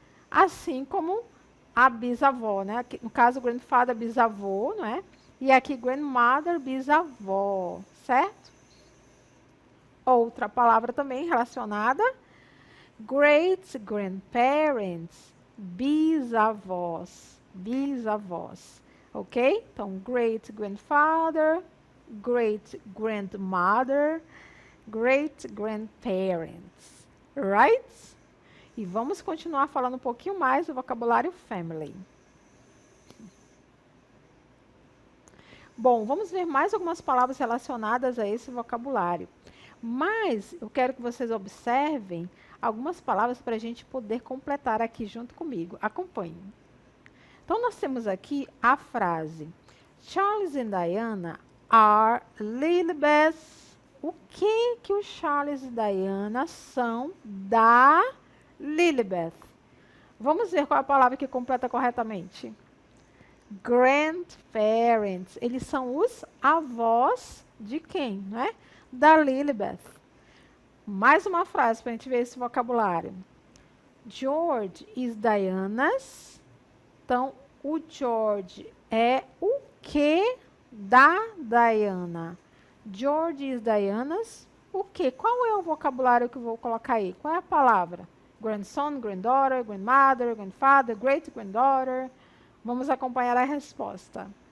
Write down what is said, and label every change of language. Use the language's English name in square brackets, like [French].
[Portuguese] Assim como a bisavó, né? Aqui, no caso, grandfather, bisavô, não é? E aqui, grandmother, bisavó, certo? Outra palavra também relacionada, great grandparents. bisavós, bisavós, ok? [English] Então, great grandfather, great grandmother, great grandparents, right? [Portuguese] E vamos continuar falando um pouquinho mais do vocabulário family. Bom, vamos ver mais algumas palavras relacionadas a esse vocabulário. Mas eu quero que vocês observem algumas palavras para a gente poder completar aqui junto comigo. Acompanhem. Então, nós temos aqui a frase [English] Charles and Diana are Lilibet. [Portuguese] O que o Charles e Diana são da Lilibet? Vamos ver qual é a palavra que completa corretamente. Grandparents. Eles são os avós de quem, né? Da Lilibet. Mais uma frase para a gente ver esse vocabulário. [English] George is Diana's. [Portuguese] Então, o George é o que da Diana? [English] George is Diana's. [Portuguese] O que? Qual é o vocabulário que eu vou colocar aí? Qual é a palavra? [English] Grandson, granddaughter, grandmother, grandfather, great granddaughter. [Portuguese] Vamos acompanhar a resposta.